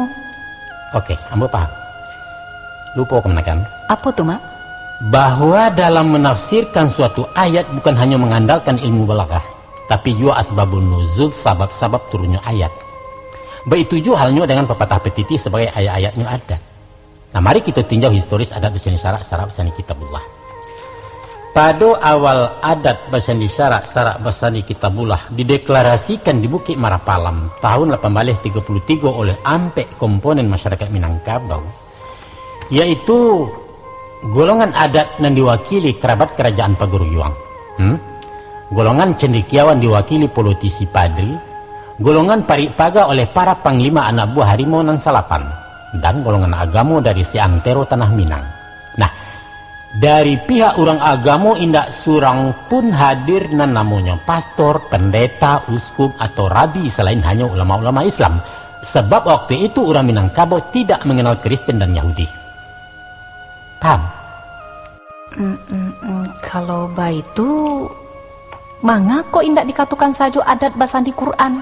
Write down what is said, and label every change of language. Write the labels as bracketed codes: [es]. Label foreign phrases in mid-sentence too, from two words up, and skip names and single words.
[id] Oke, ambo paham. Lupa kemenakan? Apa tuh, Mak? Bahwa dalam menafsirkan suatu ayat bukan hanya mengandalkan ilmu balaghah, tapi juga asbabun nuzul, sabab-sabab turunnya ayat. Begitu juga halnya dengan pepatah petiti sebagai ayat-ayatnya adat. Nah, mari kita tinjau historis adat Basandi Syarak, Syarak Basandi Kitabullah. Pada awal adat Basandi Syarak, Syarak Basandi Kitabullah dideklarasikan di Bukit Marapalam tahun 1833 oleh ampek komponen masyarakat Minangkabau, yaitu golongan adat yang diwakili kerabat kerajaan Paguruyuang, golongan cendekiawan diwakili politisi padri, golongan parikpaga oleh para panglima anak buah harimau nan salapan, dan golongan agamo dari seantero Tanah Minang. [min] Nah, dari pihak orang agamo indak surang pun hadir nan namanya pastor, pendeta, uskup atau rabi selain hanya ulama-ulama Islam, sebab waktu itu orang Minangkabau tidak mengenal Kristen dan Yahudi. [id] Paham? Kalau itu mangga kok indak dikatakan saja adat Basandi Quran?